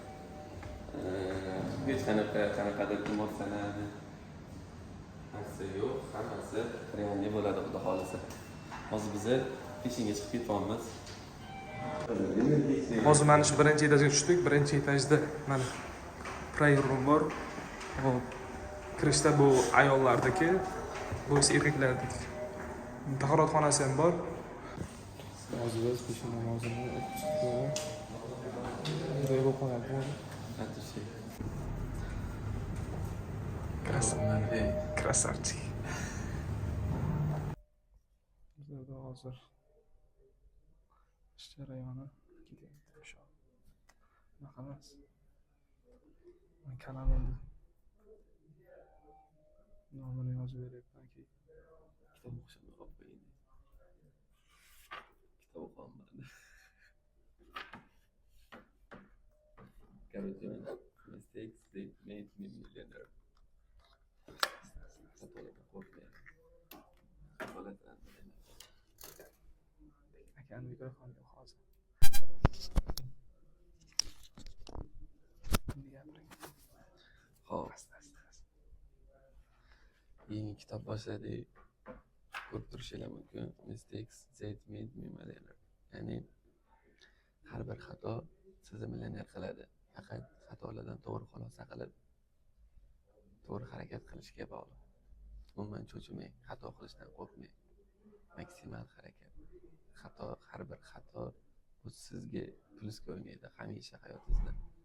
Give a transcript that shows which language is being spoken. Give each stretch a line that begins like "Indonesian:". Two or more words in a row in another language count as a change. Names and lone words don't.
Uzbek: Hech qanaqadir emotsiyalarni narsa yo'q, hammasi realniy bo'ladi xudo xohlasa. Hozir biz peshinga chiqib ketyapmiz. Hozir mana shu birinchi etajga tushdik. Birinchi etajda mana
English: prayer room
Uzbek: bor. Hop. Kirishda bu ayollardagi, bu esa erkaklardagi. Tahoratxonasi ham bor. Hozir biz peshin namozini o'qib bunday bo'lib qolyapti. Krasavchik. Bizlarda hozir ish jarayoni ketyapti inshaalloh. Bunaqa emas. Men kanalimda nomini yozib beryapman keyin. Kitob o'qishimni olib qo'ying. Kitob o'qiyapman. Garrison, mistakes that made me millionaire. Akani mikrofoniga hozir. Endi gapiring. Xo'p. Yangi kitob boshladik. Ko'rib turishingiz mumkin. Mistakes that made me millionaire. Ya'ni har bir xato sizni millioner qiladi. Faqat xatolardan to'g'ri xulosa qilib, to'g'ri harakat qilishga bog'liq. Umuman cho'chimang, xato qilishdan qo'rqmang. Maksimal harakat. Har bir xato bu sizga plusga o'ynaydi hamisha hayotingizda.